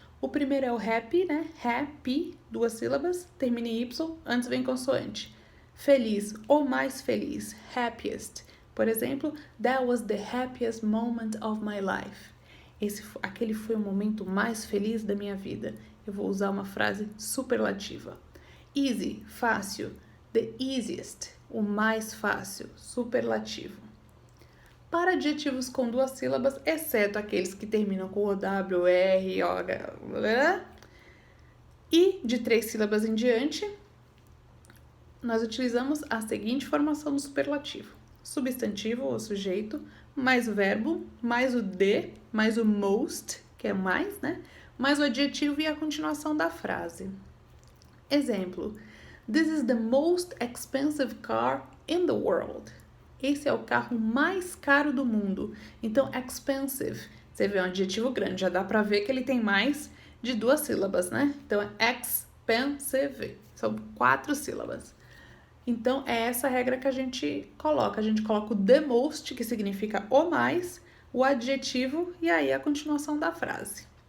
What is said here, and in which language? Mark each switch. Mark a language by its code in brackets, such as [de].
[pt] O primeiro é o happy, né? Happy, 2 sílabas, termina em Y, antes vem consoante. Feliz, ou mais feliz, happiest. Por exemplo, [en] that was the happiest moment of my life. [pt] Aquele foi o momento mais feliz da minha vida. Eu vou usar uma frase superlativa. Easy, fácil, the easiest, o mais fácil, superlativo. Para adjetivos com 2 sílabas, exceto aqueles que terminam com o W, R, O, H, e de 3 sílabas em diante, nós utilizamos a seguinte formação do superlativo. Substantivo ou sujeito, mais o verbo, mais o de, mais o most, que é mais, né? Mais o adjetivo e a continuação da frase. [en] Exemplo, this is the most expensive car in the world. [pt] Esse é o carro mais caro do mundo. Então, expensive, você vê um adjetivo grande, já dá pra ver que ele tem mais de 2 sílabas, né? Então, é expensive, são 4 sílabas. Então, é essa regra que a gente coloca. A gente coloca o the most, que significa o mais, o adjetivo e aí a continuação da frase.